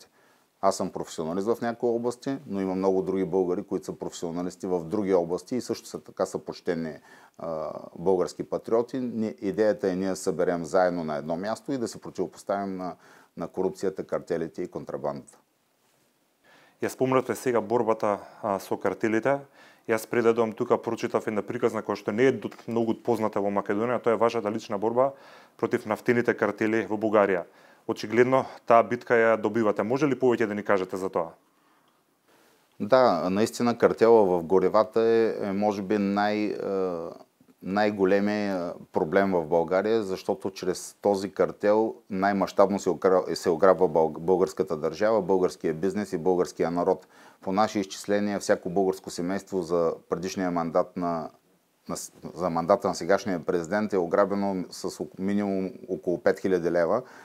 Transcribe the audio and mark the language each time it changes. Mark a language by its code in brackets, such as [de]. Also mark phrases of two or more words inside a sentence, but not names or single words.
[bg] Аз съм професионалист в някои области, но има много други българи, които са професионалисти в други области и също така са почтени български патриоти. Идеята е ние да съберем заедно на едно място и да се противопоставим на корупцията, картелите и контрабандата. [mk] Ја спомнавте сега борбата со картелите. Јас предадам тука прочитав една приказна која што не е многу позната во Македонија, тоа е вашата лична борба против нафтините картели во Бугарија. Очигледно таа битка ја добивате. Може ли повеќе да ни кажете за тоа? [bg] Да, наистина картела в горивата е може би най-големият проблем в България, защото чрез този картел най-мащабно се ограбва българската държава, българския бизнес и българския народ. По наши изчисления, всяко българско семейство за предишния мандат за мандата на сегашния президент е ограбено с минимум около 5000 лева.